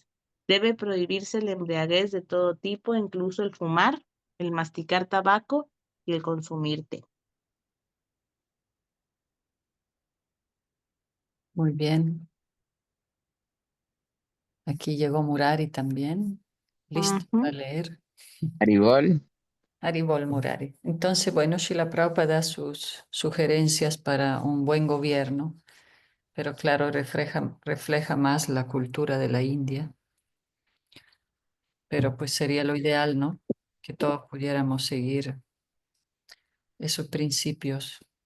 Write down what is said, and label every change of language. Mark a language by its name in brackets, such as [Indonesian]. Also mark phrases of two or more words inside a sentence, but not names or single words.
[Spanish] Debe prohibirse la embriaguez de todo tipo, incluso el fumar, el masticar tabaco y el consumir té. Muy bien. Aquí llegó Murari también. Listo para leer. Haribol. Haribol Murari. Entonces, bueno, Srila Prabhupada da sus sugerencias para un buen gobierno, pero claro, refleja más la cultura de la India. Pero pues sería lo ideal, ¿no? Que todos pudiéramos seguir esos principios.